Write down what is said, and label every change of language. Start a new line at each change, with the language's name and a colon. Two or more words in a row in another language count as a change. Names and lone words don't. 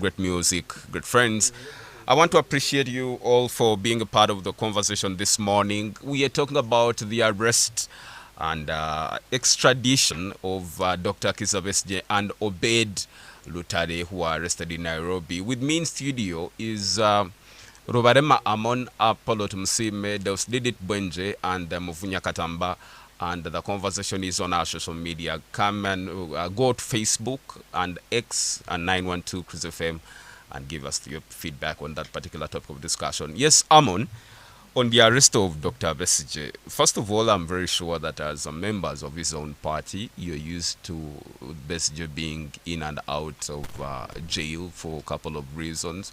English: Great music, great friends. I want to appreciate you all for being a part of the conversation this morning. We are talking about the arrest and extradition of Dr. Kizza Besigye and Obed Lutale, who are arrested in Nairobi. With me in studio is Rubarema Amon, Apollo Tumsime, Deusdedit Bwenje, and Muvunya Katamba. And the conversation is on our social media. Come and go to Facebook and X and 912 Cruise FM and give us your feedback on that particular topic of discussion. Yes, Amon, on the arrest of Dr. Besigye, first of all, I'm very sure that as members of his own party, you're used to Besigye being in and out of jail for a couple of reasons.